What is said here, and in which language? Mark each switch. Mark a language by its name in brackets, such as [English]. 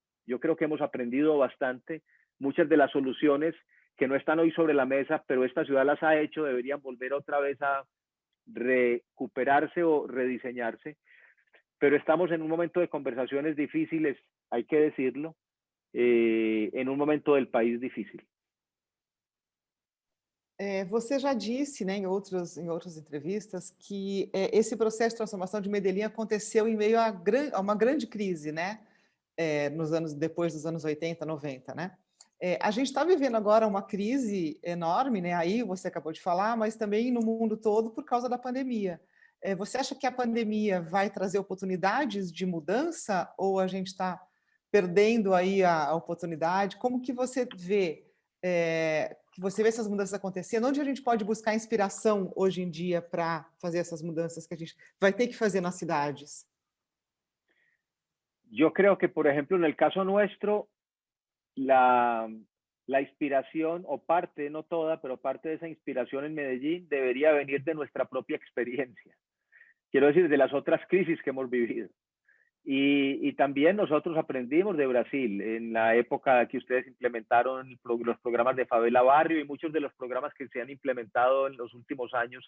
[Spanish] Yo creo que hemos aprendido bastante. Muchas de las soluciones que no están hoy sobre la mesa, pero esta ciudad las ha hecho, deberían volver otra vez a recuperarse o rediseñarse. Pero estamos en un momento de conversaciones difíciles, hay que decirlo, en un momento del país difícil. [Portuguese] Você já disse, né, em outras entrevistas, que esse processo de transformação de Medellín aconteceu em meio a uma grande crise, né? Depois dos anos 80, 90, né? A gente está vivendo agora uma crise enorme, né? Aí você acabou de falar, mas também no mundo todo por causa da pandemia. Você acha que a pandemia vai trazer oportunidades de mudança ou a gente está perdendo aí a oportunidade? Como que você vê essas mudanças acontecendo? Onde a gente pode buscar inspiração hoje em dia para fazer essas mudanças que a gente vai ter que fazer nas cidades? [Spanish] Yo creo que, por ejemplo, en el caso nuestro, la inspiración, o parte, no toda, pero parte de esa inspiración en Medellín debería venir de nuestra propia experiencia. Quiero decir, de las otras crisis que hemos vivido. Y también nosotros aprendimos de Brasil en la época que ustedes implementaron los programas de Favela Barrio y muchos de los programas que se han implementado en los últimos años.